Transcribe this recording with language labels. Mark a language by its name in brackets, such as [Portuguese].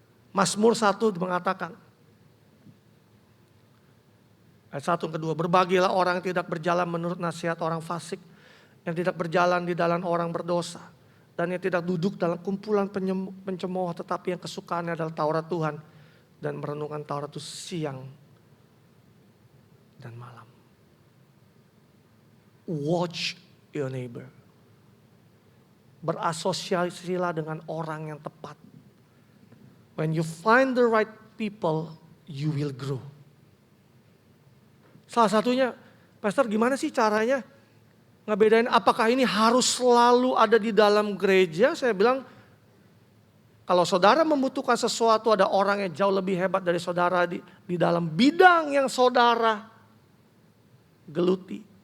[Indonesian] Mazmur 1 mengatakan, ayat 1 dan 2, berbahagialah orang yang tidak berjalan menurut nasihat orang fasik, yang tidak berjalan di jalan orang berdosa, dan yang tidak duduk dalam kumpulan pencemooh, tetapi yang kesukaannya adalah Taurat Tuhan, dan merenungkan Taurat itu siang dan malam. [English] Watch your neighbor. [Indonesian] Berasosiasilah dengan orang yang tepat. [English] When you find the right people, you will grow. [Indonesian] Salah satunya, Pastor gimana sih caranya ngebedain apakah ini harus selalu ada di dalam gereja? Saya bilang, kalau saudara membutuhkan sesuatu, ada orang yang jauh lebih hebat dari saudara di dalam bidang yang saudara geluti.